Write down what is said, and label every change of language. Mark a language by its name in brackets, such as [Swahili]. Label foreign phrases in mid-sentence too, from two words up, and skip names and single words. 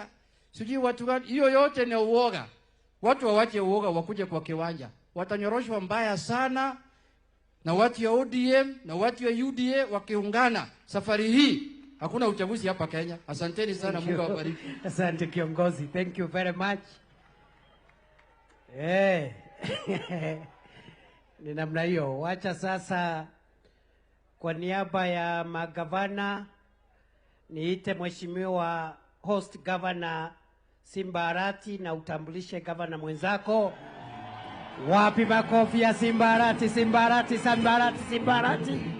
[Swahili] Sijui watu gani. Hiyo yote ni uoga. Watu wawache uoga, wakuje kwa kiwanja. Watanyoroshwa mbaya sana. Na watu ya ODM na watu ya UDA wakiungana. Safari hii hakuna uchaguzi hapa Kenya. Asanteni sana, Mungu awabariki. Asante kiongozi. [English] Thank you very much. [Swahili] Ni namna hiyo. Wacha sasa kwa niaba ya magavana niite Mheshimiwa [English] host Governor [Swahili] Simba Arati na utambulishe governor mwenzako. Wapi makofi ya Simba Arati, Simba Arati, Simba Arati, Simba Arati.